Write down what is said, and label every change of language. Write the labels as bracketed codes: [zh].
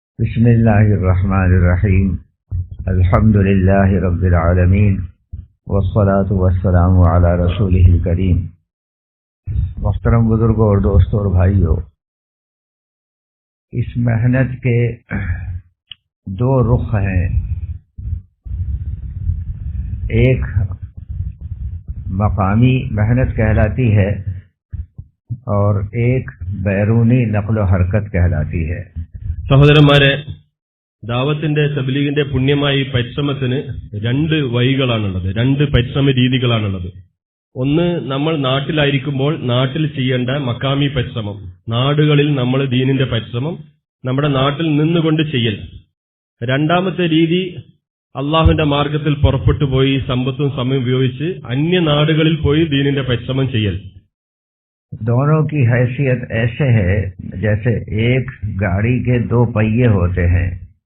[ar] بسم اللہ الرحمن الرحیم الحمد للہ رب العالمین والصلاة والسلام علی رسولہ الکریم۔ [ur] محترم بزرگوں اور دوستوں اور بھائیوں، اس محنت کے دو رخ ہیں، ایک مقامی محنت کہلاتی ہے اور ایک بیرونی نقل و حرکت کہلاتی ہے۔ [ml] സഹോദരന്മാരെ, ദാവത്തിന്റെ തബ്ലീഗിന്റെ പുണ്യമായ ഈ പരിശ്രമത്തിന് രണ്ട് വഴികളാണുള്ളത്, രണ്ട് പരിശ്രമ രീതികളാണുള്ളത്. ഒന്ന്, നമ്മൾ നാട്ടിലായിരിക്കുമ്പോൾ നാട്ടിൽ ചെയ്യേണ്ട മക്കാമി പരിശ്രമം, നാടുകളിൽ നമ്മൾ ദീനിന്റെ പരിശ്രമം നമ്മുടെ നാട്ടിൽ നിന്നുകൊണ്ട് ചെയ്യൽ. രണ്ടാമത്തെ രീതി, അള്ളാഹുവിന്റെ മാർഗത്തിൽ പുറപ്പെട്ടു പോയി സമ്പത്തും സമയം ഉപയോഗിച്ച് അന്യ നാടുകളിൽ പോയി ദീനിന്റെ പരിശ്രമം ചെയ്യൽ. [ur] دونوں کی حیثیت ایسے ہے جیسے ایک گاڑی کے دو پہیے ہوتے ہیں۔